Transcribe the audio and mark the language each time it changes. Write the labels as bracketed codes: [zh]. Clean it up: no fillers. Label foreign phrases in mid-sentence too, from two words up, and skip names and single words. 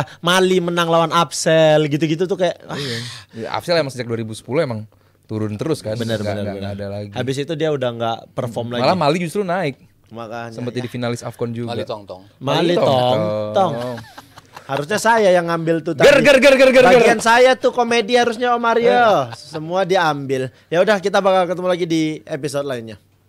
[id] Mali menang lawan Absel gitu-gitu tuh kayak Ya, Afsel emang sejak 2010 emang turun terus kan. benar Nggak- benar nggak benar. ada lagi. Habis itu dia udah nggak perform lagi. Malah Mali justru naik. Makanya Sempat jadi finalis Afcon juga. Mali Tong-Tong. Mali tong. Harusnya saya yang ngambil tuh Ger, tadi. ger, ger, ger, ger, ger. Bagian saya tuh komedi harusnya Om Mario. Semua diambil. Ya udah kita bakal ketemu lagi di episode lainnya.